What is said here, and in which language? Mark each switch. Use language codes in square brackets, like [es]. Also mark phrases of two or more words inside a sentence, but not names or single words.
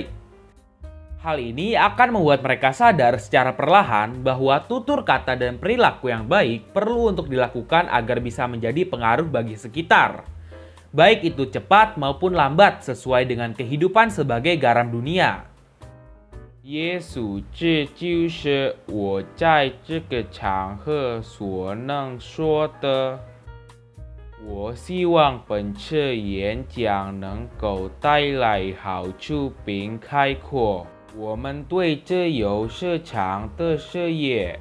[id] Hal ini akan membuat mereka sadar secara perlahan bahwa tutur kata dan perilaku yang baik perlu untuk dilakukan agar bisa menjadi pengaruh bagi sekitar, baik itu cepat maupun lambat sesuai dengan kehidupan sebagai garam dunia. [zh] 耶稣，这就是我在这个场合所能说的。我希望本次演讲能够带来好处并开阔我们对这有市场的视野。